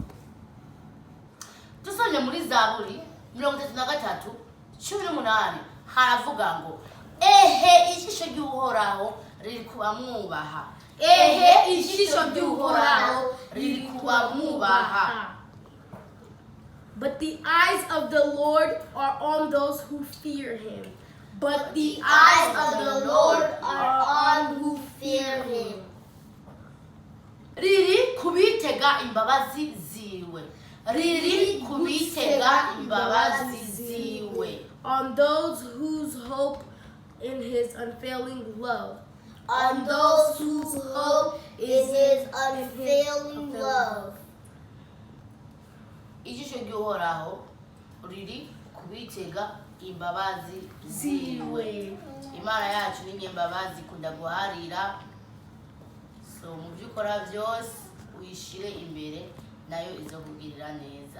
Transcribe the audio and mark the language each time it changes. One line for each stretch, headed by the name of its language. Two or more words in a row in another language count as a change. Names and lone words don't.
Rundi: Dusomye muri Zaburi 33:18 haravuga ngo ehe ijisho ry'Uhoraho riri kubamwubaha. Ehe ijisho ry'Uhoraho riri kubamwubaha.
English: But the eyes of the Lord are on those who fear him. But the eyes of the Lord are on who fear him.
Rundi: Riri kubitega imbabazi ziwe. Riri kubitega imbabazi ziwe.
English: On those whose hope in his unfailing love. On those whose hope is his unfailing love.
Rundi: Ijisho ry'Uhoraho riri kubitega imbabazi ziwe. Imana yacu ni nyembabazi ikunda guharira. So mu byo ukora byose uyishire imbere nayo izokugirira neza.